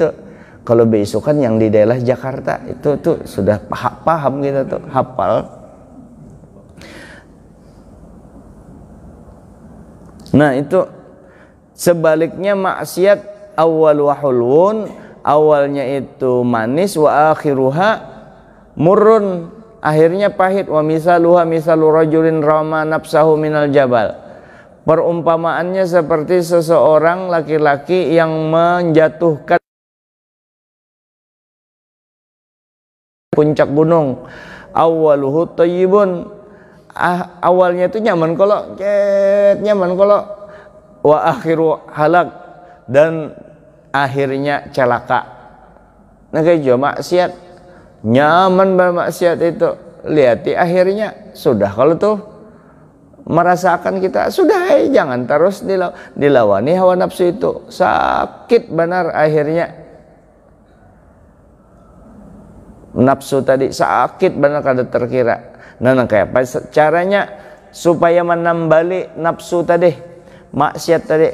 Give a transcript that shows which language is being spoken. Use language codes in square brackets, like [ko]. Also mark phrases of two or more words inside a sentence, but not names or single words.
[bjn] Kalau besokan yang di daerah Jakarta itu tuh sudah paham kita tuh, hafal. Nah itu sebaliknya maksiat [ar] أوله حلو, [bjn] awalnya itu manis, [ar] وآخرها مر, [bjn] akhirnya pahit. [ar] ومثالها مثل رجل رمى نفسه من الجبل, [id] perumpamaannya seperti seseorang laki-laki yang menjatuhkan puncak gunung. [ar] أوله طيب, [bjn] awalnya itu nyaman kalau [ar] وآخره هلاك, [bjn] dan akhirnya celaka. Nah kayak juga maksiat, nyaman bermaksiat itu, lihat di akhirnya sudah. Kalau tuh merasakan kita sudah, jangan terus dilawani hawa nafsu itu, sakit benar akhirnya. Nafsu tadi sakit benar kada terkira. Nah kayak apa caranya supaya menambali nafsu tadi, maksiat tadi?